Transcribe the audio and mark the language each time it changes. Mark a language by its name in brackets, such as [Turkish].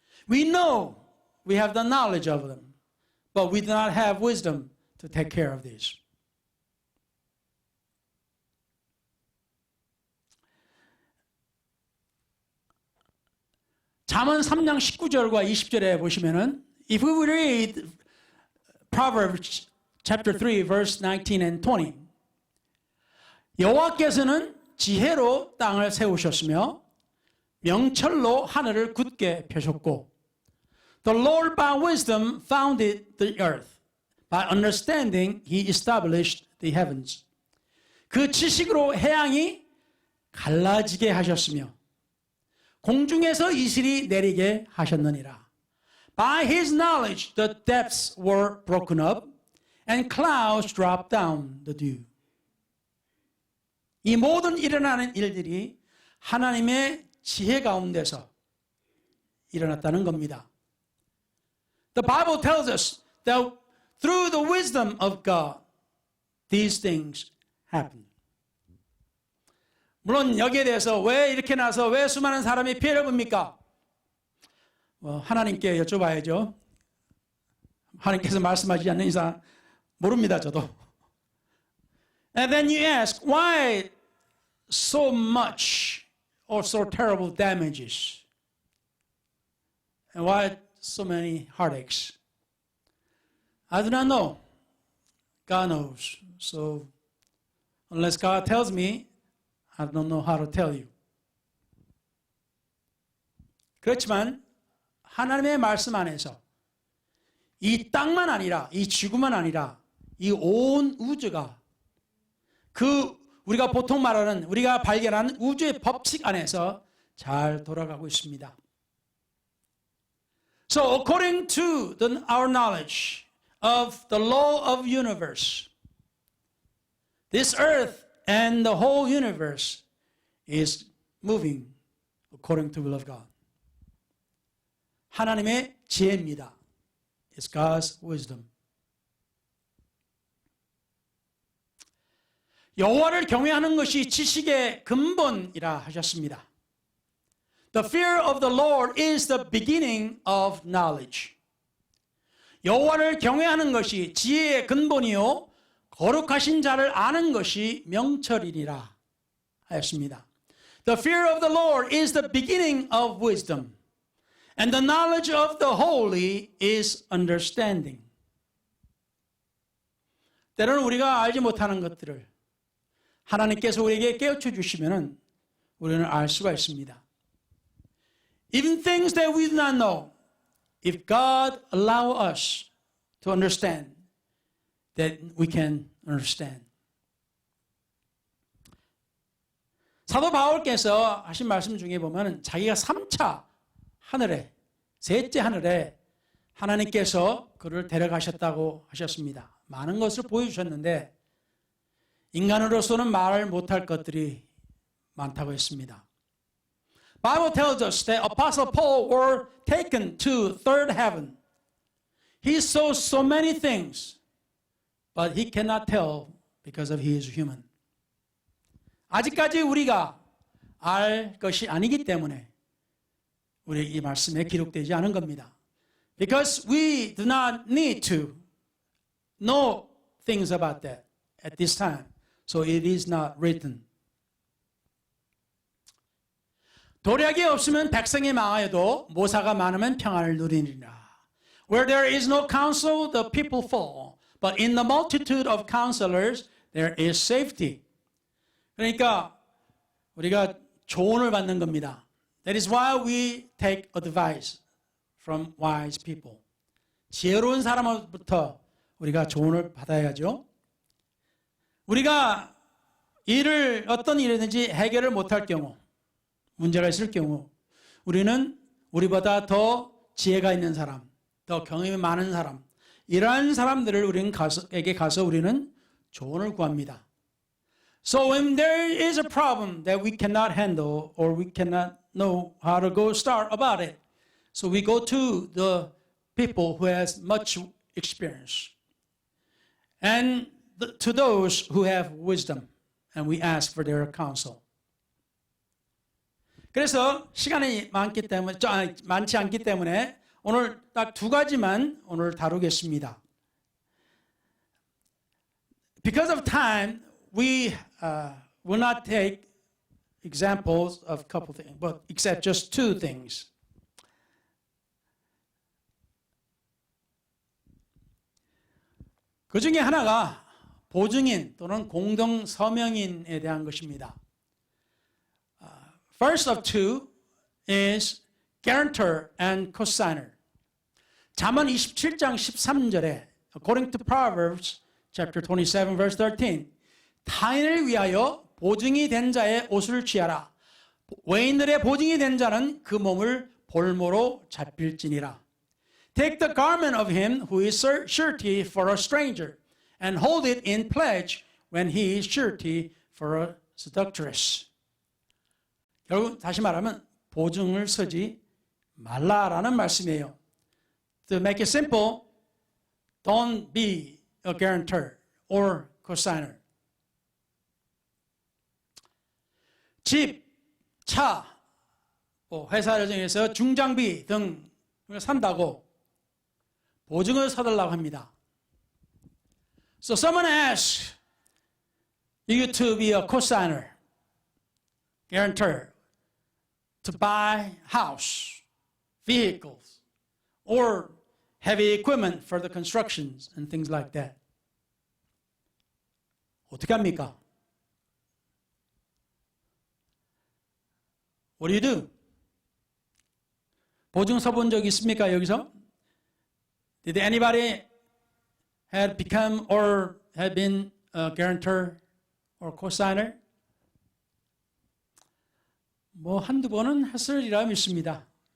[English] We know we have the knowledge of them, but we do not have wisdom to take care of this. [Korean] 잠언 3장 19절과 20절에 보시면은 [English] if we read Proverbs chapter 3 verse 19 and 20 [Korean] 여호와께서는 지혜로 땅을 세우셨으며 명철로 하늘을 굳게 펴셨고 [English] The Lord by wisdom founded the earth. By understanding he established the heavens. [Korean] 그 지식으로 해양이 갈라지게 하셨으며 공중에서 이슬이 내리게 하셨느니라. [English] By his knowledge, the depths were broken up, and clouds dropped down the dew. [Korean] 이 모든 일어나는 일들이 하나님의 지혜 가운데서 일어났다는 겁니다. [English] The Bible tells us that through the wisdom of God, these things happen. [Korean] 물론 여기에 대해서 왜 이렇게 나서 왜 수많은 사람이 피해를 봅니까? 하나님께 여쭤봐야죠. 하나님께서 말씀하지 않는 이상 모릅니다, 저도. [English] And then you ask, why so much or so terrible damages? And why so many heartaches? I do not know. God knows. So unless God tells me, I don't know how to tell you. [Korean] 그렇지만 하나님의 말씀 안에서 이 땅만 아니라 이 지구만 아니라 이 온 우주가 그 우리가 보통 말하는 우리가 발견한 우주의 법칙 안에서 잘 돌아가고 있습니다. [English] So according to our knowledge of the law of universe, this earth and the whole universe is moving according to the will of God. [Korean] 하나님의 지혜입니다. [English] It's God's wisdom. [Korean] 여호와를 경외하는 것이 지식의 근본이라 하셨습니다. [English] The fear of the Lord is the beginning of knowledge. [Korean] 여호와를 경외하는 것이 지혜의 근본이요 거룩하신 자를 아는 것이 명철이니라 하였습니다. [English] The fear of the Lord is the beginning of wisdom, and the knowledge of the holy is understanding. [Korean] 때로는 우리가 알지 못하는 것들을 하나님께서 우리에게 깨우쳐 주시면 우리는 알 수가 있습니다. [English] Even things that we do not know, if God allow us to understand, that we can understand. [Korean] 사도 바울께서 하신 말씀 중에 보면 자기가 3차 하늘에, 셋째 하늘에 하나님께서 그를 데려가셨다고 하셨습니다. 많은 것을 보여주셨는데 인간으로서는 말을 못할 것들이 많다고 했습니다. [English] Bible tells us that Apostle Paul were taken to third heaven. He saw so many things, but he cannot tell because of he is human. [Korean] 아직까지 우리가 알 것이 아니기 때문에 우리 이 말씀에 기록되지 않은 겁니다. [English] Because we do not need to know things about that at this time. So it is not written. [Korean] 도략이 없으면 백성이 망하여도 모사가 많으면 평안을 누리리라. [English] Where there is no counsel, the people fall. But in the multitude of counselors, there is safety. [Korean] 그러니까 우리가 조언을 받는 겁니다. [English] That is why we take advice from wise people. [Korean] 지혜로운 사람으로부터 우리가 조언을 받아야죠. 우리가 어떤 일이든지 해결을 못할 경우, 문제가 있을 경우 우리는 우리보다 더 지혜가 있는 사람, 더 경험이 많은 사람, 이러한 사람들을 우리에게 가서 우리는 조언을 구합니다. [English] So when there is a problem that we cannot handle or we cannot know how to go start about it, so we go to the people who has much experience and to those who have wisdom, and we ask for their counsel. [Korean] 그래서 시간이 많지 않기 때문에 오늘 딱 두 가지만 오늘 다루겠습니다. [English] Because of time, we will not take examples of a couple things, but except just two things. [Korean] 그 중에 하나가 보증인 또는 공동 서명인에 대한 것입니다. [English] First of two is guarantor and cosigner. [Korean] 잠언 27장 13절에 [English] according to Proverbs chapter 27 verse 13 [Korean] 타인을 위하여 보증이 된 자의 옷을 취하라. 외인들의 보증이 된 자는 그 몸을 볼모로 잡힐지니라. [English] take the garment of him who is surety for a stranger, and hold it in pledge when he is surety for a seductress. [Korean] 결국 다시 말하면 보증을 서지 말라라는 말씀이에요. [English] To make it simple, don't be a guarantor or cosigner. [Korean] 집, 차, 회사 여정에서 중장비 등을 산다고 보증을 서달라고 합니다. [English] So someone asks you to be a cosigner, guarantor, to buy house, vehicles, or heavy equipment for the constructions and things like that. [Korean] 어떻게 합니까? [English] What do you do? [Korean] 보증 서본 적 있습니까, 여기서? [English] Did anybody had become or had been a guarantor or cosigner? [Korean] 뭐 한두 번은 했으리라 믿습니다.